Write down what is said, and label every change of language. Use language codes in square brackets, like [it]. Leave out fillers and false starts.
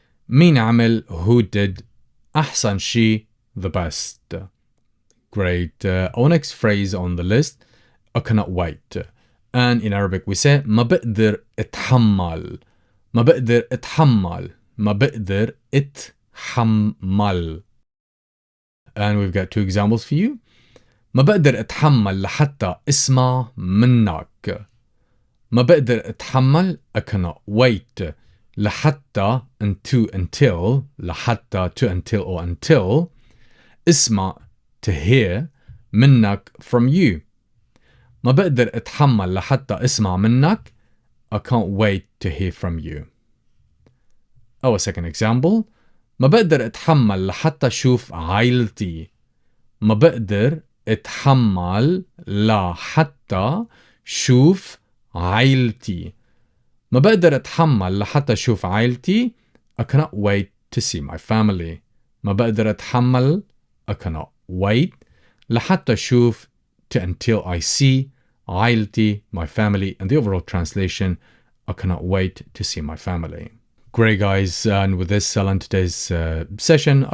[ar] مين عمل, [en] who did [ar] أحسن شي, [en] the best. Great. Our next phrase on the list. I cannot wait. And in Arabic we say [ar] ما بقدر اتحمل. ما بقدر اتحمل. ما بقدر اتحمل. [en] And we've got two examples for you. [ar] ما بقدر اتحمل لحتى اسمع منك. ما بقدر اتحمل, [en] I cannot wait. لحتى until لحتى to until or until اسمع to hear منك from you. [ar] ما بقدر اتحمل لحتى اسمع منك. [en] I can't wait to hear from you. Our second example. [ar] ما بقدر اتحمل لحتى اشوف عائلتي. ما بقدر اتحمل لحتى شوف عائلتي. ما بقدر اتحمل لحتى شوف عائلتي. [en] I cannot wait to see my family. [ar] ما بقدر اتحمل, [en] I cannot wait [ar] لحتى شوف [en] to until I see عائلتي, my family, and the overall translation, I cannot wait to see my family. Great guys, and with this I'll end today's session.